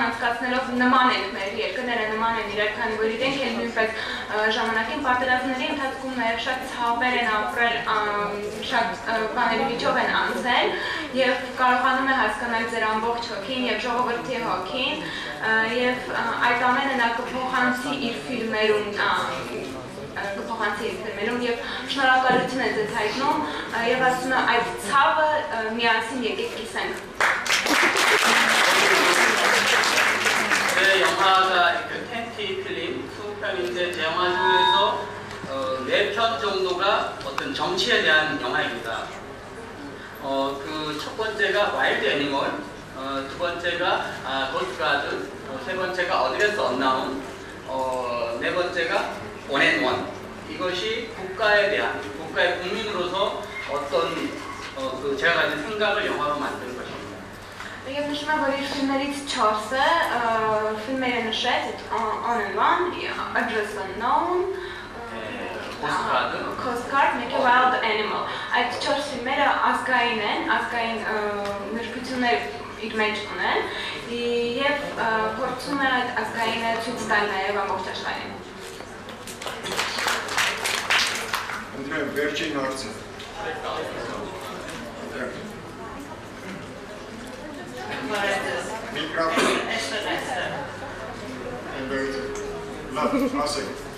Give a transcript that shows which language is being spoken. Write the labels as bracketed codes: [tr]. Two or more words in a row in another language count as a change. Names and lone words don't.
[hy] անցկացնելով նման են մեր երկրները, նման են իրար, քանի որ իրենք էլ նույնպես ժամանակին պատերազմների ընթացքում նաեւ շատ ցավեր են ապրել, շատ բաների միջով են անցել եւ կարողանում է հասկանալ ձեր ամբողջ եւ ժողովրդի հոգին եւ այդ ամենը նա կփոխանցի իր ֆիլմերում եւ շնորհակալություն է ձեզ հայտնում եւ ասում եմ այդ ցավը միասին եկեք կիսենք [ko] 제 영화가 그 텐티 필름 20편인데 제 영화 중에서 4편 정도가 어떤 정치에 대한 영화입니다. 그 첫 번째가 와일드 애니멀 두 번째가 고스트가드, 세 번째가 어드레스 언나운, 네 번째가 원앤원. 이것이 국가에 대한, 국가의 국민으로서 어떤 그 제가 가진 생각을 영화로 만든 것입니다. [hy] Եվ նշում եմ, որ իր ֆիլմերից 4-ը ֆիլմերը նշեց On and One, Address Unknown, Coast Guard, մեկը Wild Animal. Այդ 4 ֆիլմերը ազգային են, ազգային նրբություններ իր մեջ ունեն եւ փորձում են այդ ազգայինը ցույց տալ նաեւ ամբողջ աշխարհին։ Ընդհանուր վերջին հարցը։ Միկրոֆոն։ Լավ, ասեք։